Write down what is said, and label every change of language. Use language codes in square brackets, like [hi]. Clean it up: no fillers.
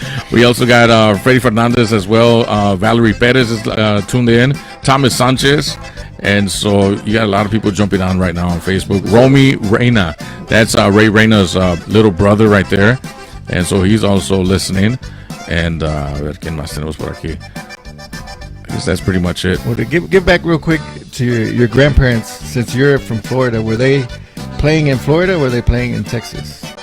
[en] We also got Freddy Fernandez as well. Valerie Perez is tuned in. Thomas Sanchez. And so you got a lot of people jumping on right now on Facebook. Romy Reina. That's Ray Reina's little brother right there. And so he's also listening. [es] And a ver quién más tenemos por aquí. [en] I guess that's pretty much it. Well, to give back real quick to your grandparents, since you're from Florida, were they playing in Florida or were they playing in Texas?